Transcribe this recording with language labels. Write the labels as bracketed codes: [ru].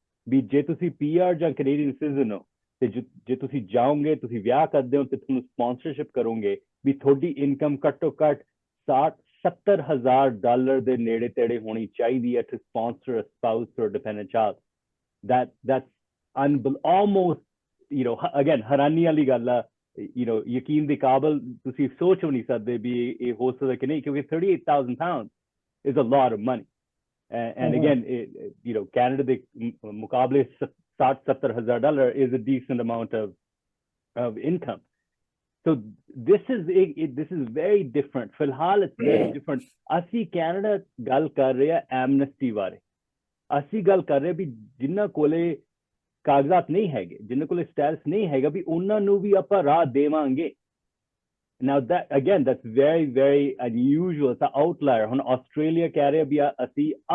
[pa] ਵੀ ਜੇ ਤੁਸੀਂ PR ਜਾਂ Canadian citizen ਹੋ ਤੇ ਜੇ ਤੁਸੀਂ ਜਾਓਗੇ ਤੁਸੀਂ ਵਿਆਹ ਕਰਦੇ ਹੋ ਤੇ ਤੁਹਾਨੂੰ sponsorship ਕਰੋਗੇ ਵੀ ਤੁਹਾਡੀ ਇਨਕਮ ਘੱਟੋ ਘੱਟ 60,000 $70,000 ਦੇ ਨੇੜੇ ਤੇੜੇ ਹੋਣੀ ਚਾਹੀਦੀ ਹੈ [en] to sponsor a spouse or dependent child. That's almost, again, [pa] ਹੈਰਾਨੀ ਵਾਲੀ ਗੱਲ ਆ, ਯਕੀਨ ਦੇ ਕਾਬਲ ਤੁਸੀਂ ਸੋਚ ਵੀ ਨਹੀਂ ਸਕਦੇ ਵੀ ਇਹ ਹੋ ਸਕਦਾ ਕਿ ਨਹੀਂ ਕਿਉਂਕਿ [en] 38,000 pounds is a lot of money. And again, Canada [pa] ਦੇ ਮੁਕਾਬਲੇ [en] 60,000-70,000 is a decent amount of income. So this is very different. [hi] फिलहाल [en] it's very different. [pa] ਅਸੀਂ ਕੈਨੇਡਾ ਗੱਲ ਕਰ ਰਹੇ ਆ ਐਮਨੈਸਟੀ ਬਾਰੇ ਅਸੀਂ ਗੱਲ ਕਰ ਰਹੇ ਵੀ ਜਿਨ੍ਹਾਂ ਕੋਲੇ ਕਾਗਜ਼ਾਤ ਨਹੀਂ ਹੈਗੇ ਜਿਨ੍ਹਾਂ ਕੋਲੇ ਸਟੈਟਸ ਨਹੀਂ ਹੈਗਾ ਵੀ ਉਹਨਾਂ ਨੂੰ ਵੀ ਆਪਾਂ ਰਾਹ ਦੇਵਾਂਗੇ [en] now that again that's very very unusual it's an outlier [pa] ਹੁਣ ਆਸਟ੍ਰੇਲੀਆ ਕਹਿ ਰਿਹਾ ਵੀ ਅਸੀਂ